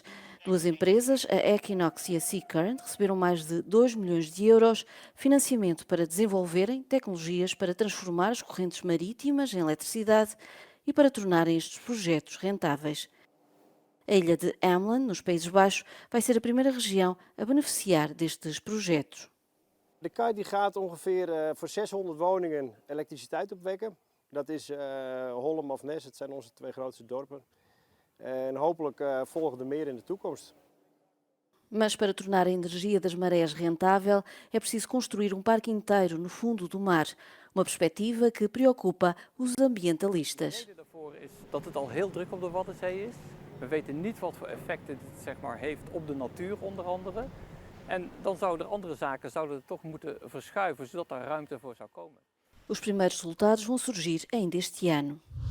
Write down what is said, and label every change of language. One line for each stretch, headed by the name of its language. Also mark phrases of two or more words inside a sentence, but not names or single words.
Portuguese: 2 empresas, a Equinox e a Seacurrent, receberam mais de 2 milhões de euros financiamento para desenvolverem tecnologias para transformar as correntes marítimas em eletricidade e para tornarem estes projetos rentáveis. A ilha de Ameland, nos Países Baixos, vai ser a primeira região a beneficiar destes projetos.
Dutch: De Kite die gaat ongeveer voor 600 woningen elektriciteit opwekken. Dat is Holm of Nes, het zijn onze 2 grootste dorpen. En hopelijk volgen er meer in de toekomst.
Portuguese: Mas para tornar a energia das marés rentável, é preciso construir um parque inteiro no fundo do mar. Uma perspectiva que preocupa os ambientalistas.
Dutch: De reden daarvoor is dat het al heel druk op de Waddenzee is. We weten niet wat voor effecten dit heeft op de natuur onder andere. En dan zouden andere zaken toch moeten verschuiven, zodat er ruimte voor zou komen.
Portuguese: Os primeiros resultados vão surgir ainda este ano.